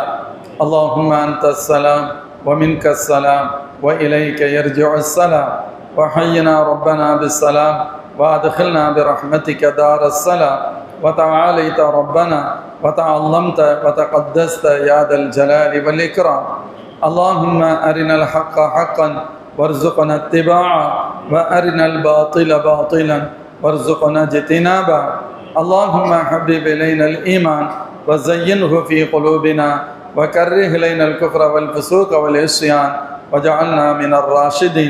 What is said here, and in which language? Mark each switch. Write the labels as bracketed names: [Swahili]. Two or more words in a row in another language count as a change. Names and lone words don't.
[Arabic] اللهم أنت السلام و منك السلام و إليك يرجع السلام و حينا ربنا بالسلام و أدخلنا برحمتك دار السلام و تعاليت ربنا و تعالمت و تقدست يا ذا الجلال والإكرام. اللهم أرنا الحق حقا وارزقنا اتباعه وأرنا الباطل باطلا وارزقنا اجتنابه. اللهم حبب إلينا الإيمان وزينه في قلوبنا وكره إلينا الكفر والفسوق والعصيان وجعلنا من الراشدين.